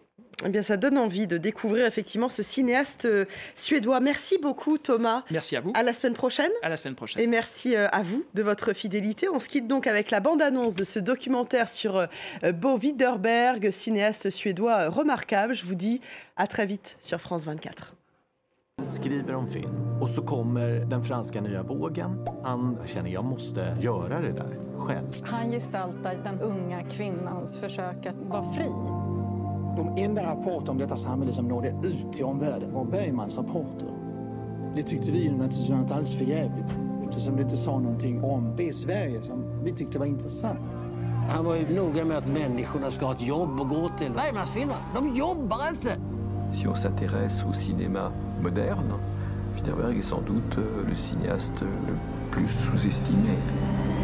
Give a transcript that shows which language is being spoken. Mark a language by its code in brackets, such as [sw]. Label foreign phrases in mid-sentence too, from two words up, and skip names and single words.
[fr] Ça donne envie de découvrir effectivement ce cinéaste suédois. Merci beaucoup, Thomas. Merci à vous. À la semaine prochaine. À la semaine prochaine. Et merci à vous de votre fidélité. On se quitte donc avec la bande-annonce de ce documentaire sur Bo Widerberg, cinéaste suédois remarquable. Je vous dis à très vite sur France 24. [sv] Skriver om film och så kommer den franska nya vågen. Han känner jag måste göra det där själv. Han gestaltar den unga kvinnans försök att vara fri. De enda rapporter om detta samhälle som nådde ut till omvärlden var Bergmans rapporter. Det tyckte vi naturligtvis var alldeles för jävligt eftersom det inte sa någonting om det Sverige som vi tyckte var intressant. Han var ju noga med att människorna ska ha ett jobb att gå till. Bergmans filmer, de jobbar inte! [fr] Si on s'intéresse au cinéma moderne, Widerberg est sans doute le cinéaste le plus sous-estimé.